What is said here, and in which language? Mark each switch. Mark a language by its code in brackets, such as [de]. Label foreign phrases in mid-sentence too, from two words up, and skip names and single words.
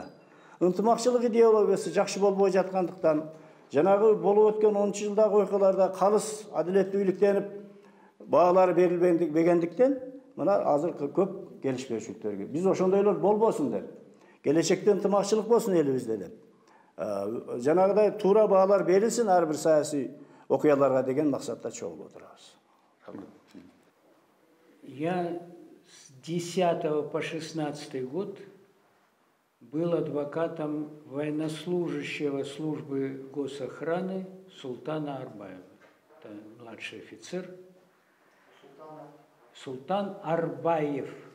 [ky] Ынтымакчылык идеологиясы жакшы болбой жаткандыктан, жанагы болуп өткөн 10-жылдагы окуяларда калыс адилеттүүлүктенип, баалары берилбегендиктен, мына азыр көп келишпешүүлүктөргө. Биз ошондойлор болбосун деп. Келечекте ынтымакчылык болсун элибизде деп. Жанагыдай туура баалар берилсин ар бир саясий окуяларга деген максатта чогулуп отурабыз. [ru] Я с 10 по 16 год был адвокатом военнослужащего службы госохраны Султана Арбаева. Это младший офицер. Султан Арбаев.